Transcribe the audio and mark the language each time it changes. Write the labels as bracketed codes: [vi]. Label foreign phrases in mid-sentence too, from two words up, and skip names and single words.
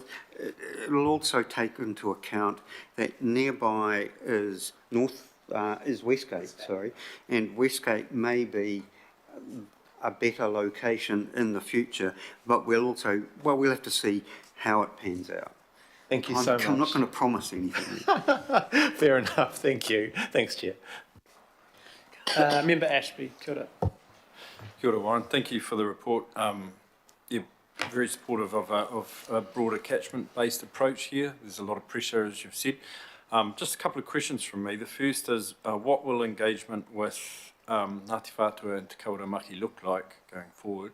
[en] It'll also take into account that nearby is Westgate, sorry, and Westgate may be a better location in the future, but we'll have to see how it pans out. Thank you so much. I'm not going to promise anything. Fair enough, thank you. Thanks, Chair. Member Ashby, [mi] kia ora. Kia ora, Warren. [en] Thank you for the report. Yeah, very supportive of a broader catchment-based approach here. There's a lot of pressure, as you've said. Just a couple of questions from me. The first is, what will engagement with Ngāti Whātua and Te Kauramaki look like going forward?